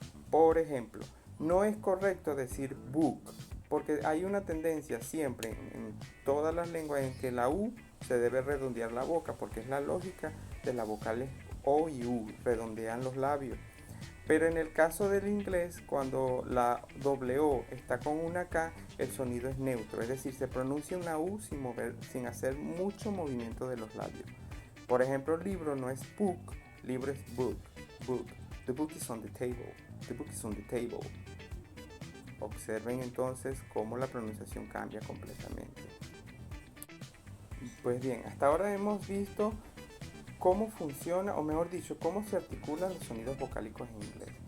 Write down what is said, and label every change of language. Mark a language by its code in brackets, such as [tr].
[es] Por ejemplo, no es correcto decir book, porque hay una tendencia siempre en todas las lenguas en que la U se debe redondear la boca, porque es la lógica de las vocales O y U, redondean los labios. Pero en el caso del inglés, cuando la doble O está con una K, el sonido es neutro, es decir, se pronuncia una U sin hacer mucho movimiento de los labios. Por ejemplo, libro no es book, libro es book, book. [en] The book is on the table, the book is on the table. [es] Observen entonces cómo la pronunciación cambia completamente. Pues bien, hasta ahora hemos visto cómo funciona, o mejor dicho, cómo se articulan los sonidos vocálicos en inglés.